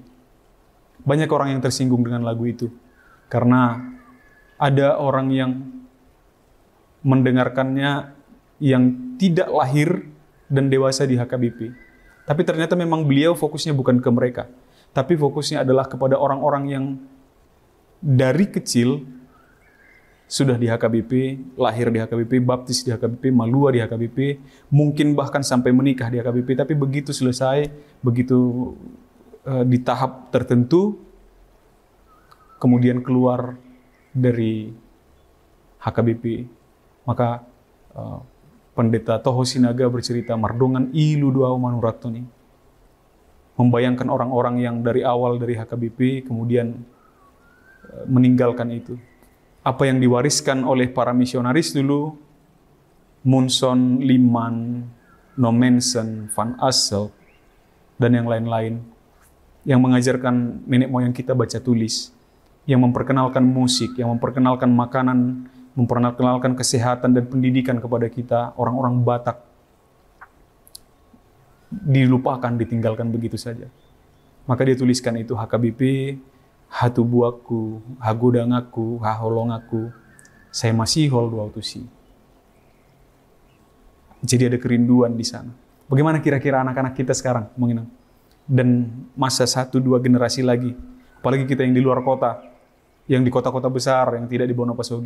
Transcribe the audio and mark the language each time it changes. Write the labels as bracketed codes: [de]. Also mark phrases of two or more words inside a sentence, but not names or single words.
[id] Banyak orang yang tersinggung dengan lagu itu, karena ada orang yang mendengarkannya yang tidak lahir dan dewasa di HKBP. Tapi ternyata memang beliau fokusnya bukan ke mereka, tapi fokusnya adalah kepada orang-orang yang dari kecil sudah di HKBP, lahir di HKBP, baptis di HKBP, malua di HKBP, mungkin bahkan sampai menikah di HKBP, tapi begitu selesai, begitu di tahap tertentu, kemudian keluar dari HKBP, maka Pendeta Toho Sinaga bercerita, [bbc] mardongan ilu dua manuratoni, [id] membayangkan orang-orang yang dari awal dari HKBP, kemudian meninggalkan itu. Apa yang diwariskan oleh para misionaris dulu, Munson, Liman, Nomensen, Van Assel, dan yang lain-lain, yang mengajarkan nenek moyang kita baca tulis, yang memperkenalkan musik, yang memperkenalkan makanan, memperkenalkan kesehatan dan pendidikan kepada kita, orang-orang Batak, dilupakan, ditinggalkan begitu saja. Maka dia tuliskan itu, [bbc] HKBP, hatubuaku, hagodangaku, haholongaku, [id] saya masih hol dua utusi. Jadi ada kerinduan di sana. Bagaimana kira-kira anak-anak kita sekarang, menginang? Dan masa 1-2 generasi lagi, apalagi kita yang di luar kota, yang di kota-kota besar, yang tidak di Bonapasogit.